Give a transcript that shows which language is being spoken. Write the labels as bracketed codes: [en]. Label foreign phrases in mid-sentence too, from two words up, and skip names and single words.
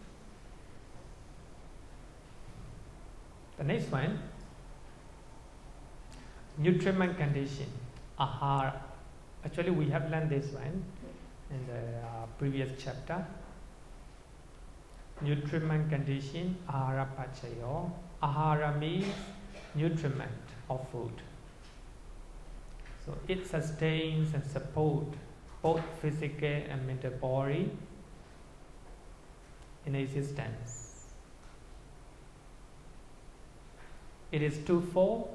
[en] The next one, nutriment condition, āhāra. Actually, we have learned this one in the previous chapter. Nutriment condition, [pi] āhāra paccaya. [en] Āhāra means nutriment or food. So it sustains and supports both physical and mental body in existence. It is twofold.